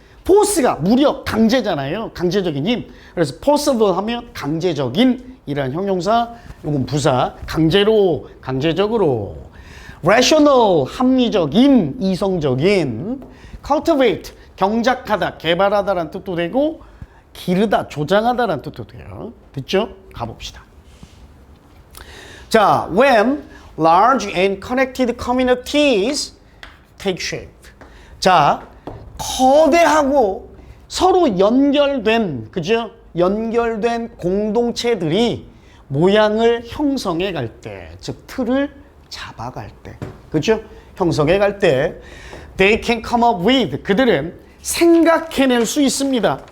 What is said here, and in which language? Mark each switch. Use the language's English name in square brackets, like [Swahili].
[Korean] force가 무력, 강제잖아요. 강제적인 힘. 그래서 possible 하면 강제적인 이란 형용사, 요건 부사, 강제로, 강제적으로. rational, 합리적인, 이성적인. cultivate, 경작하다, 개발하다라는 뜻도 되고, 기르다, 조장하다라는 뜻도 돼요. 됐죠? 가봅시다. [English] 자, when large and connected communities take shape. [Korean] 자, 거대하고 서로 연결된, 그죠? 연결된 공동체들이 모양을 형성해 갈 때, 즉 틀을 잡아갈 때, 그죠? 형성해 갈 때, [English] they can come up with, [Korean] 그들은 생각해낼 수 있습니다.